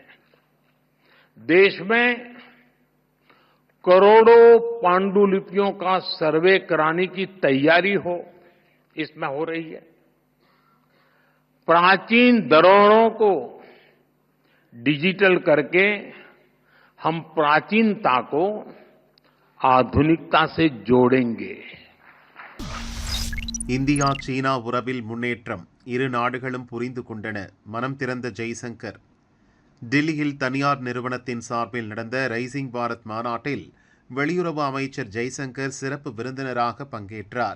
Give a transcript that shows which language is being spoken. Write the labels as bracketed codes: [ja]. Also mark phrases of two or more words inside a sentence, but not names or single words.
[hi] देश में करोड़ों पांडुलिपियों का सर्वे कराने की तैयारी इसमें हो रही है. प्राचीन धरोहरों को डिजिटल करके हम प्राचीनता को आधुनिकता से जोड़ेंगे. [ta] இந்தியா சீனா உறவில் முன்னேற்றம். இரு நாடுகளும் புரிந்து கொண்டன. மனம் திறந்த ஜெய்சங்கர். டில்லியில் தனியார் நிறுவனத்தின் சார்பில் நடந்த ரைசிங் பாரத் மாநாட்டில் வெளியுறவு அமைச்சர் ஜெய்சங்கர் சிறப்பு விருந்தினராக பங்கேற்றார்.